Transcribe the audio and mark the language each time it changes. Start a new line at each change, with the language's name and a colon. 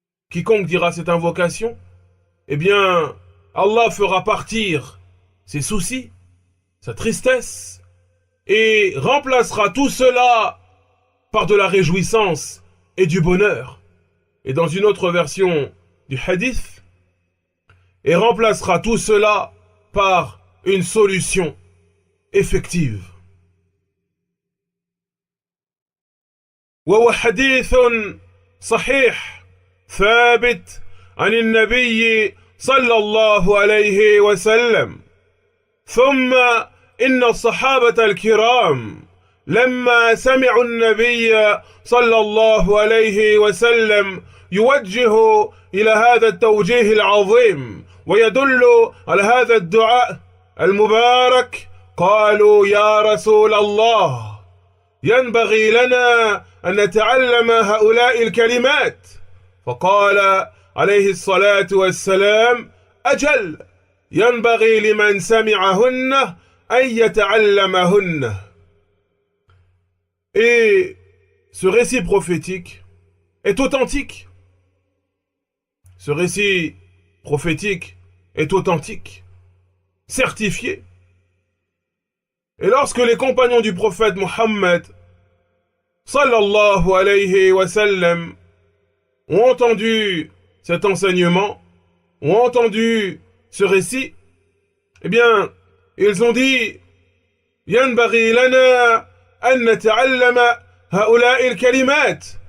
French: Quiconque dira cette invocation, eh bien, Allah fera partir ses soucis, sa tristesse, et remplacera tout cela par de la réjouissance et du bonheur. Et dans une autre version du hadith, et remplacera tout cela par une solution effective.
Arabic: وهو حديث صحيح ثابت عن النبي صلى الله عليه وسلم. ثم إن الصحابة الكرام لما سمعوا النبي صلى الله عليه وسلم يوجه إلى هذا التوجيه العظيم ويدل على هذا الدعاء المبارك قالوا يا رسول الله ينبغي لنا أن نتعلم هؤلاء الكلمات. فقال عليه الصلاة والسلام أجل ينبغي لمن سمعهن أن يتعلمهن.
French: Et ce récit prophétique est authentique. Ce récit prophétique est authentique, certifié. Et lorsque les compagnons du prophète Mohammed sallallahu alayhi wa sallam ont entendu cet enseignement, ont entendu ce récit, eh bien, ils ont dit
Arabic: Yanbaghi lana an nata'allama ha'ula'i al-kalimat.